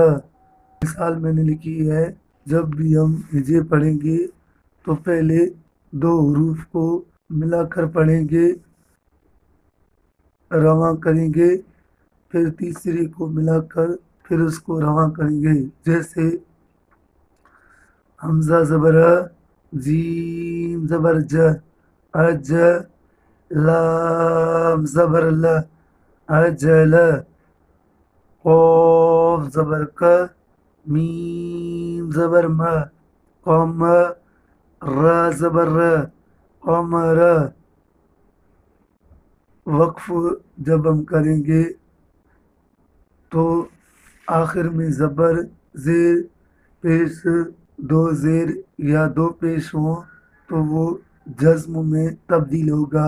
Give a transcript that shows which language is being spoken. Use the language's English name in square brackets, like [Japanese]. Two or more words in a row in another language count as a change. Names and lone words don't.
[Urdu] مثال میں نے لکھی ہے، جب بھی ہم ہجے پڑھیں گے تو پہلے دو حروف کو ملا کر پڑھیں گے، رواں کریں گے، پھر تیسرے کو ملا کر پھر اس کو رواں کریں گے۔ جیسے حمزہ زبر ہ، جیم زبر ج، اج، لام زبر ل، اجل، قاف زبر ک، میم زبر م، قم، را زبر ر، قمر۔ وقف جب ہم کریں گے تو آخر میں زبر، زیر، پیش، دو زیر یا دو پیش ہوں تو وہ جزم میں تبدیل ہوگا۔